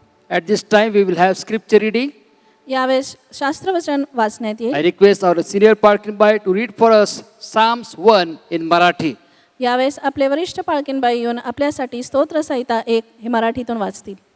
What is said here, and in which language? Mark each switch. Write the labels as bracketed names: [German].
[English] At this time, we will have scripture reading. [Marathi] यावेळेस शास्त्रवचन वाचण्यात येईल. [English] I request our senior Parkinbai to read for us Psalms 1 in Marathi. [Marathi] यावेळेस आपले वरिष्ठ पाळकीनबाई येऊन आपल्यासाठी स्तोत्रसंहिता 1 हे मराठीतून वाचतील.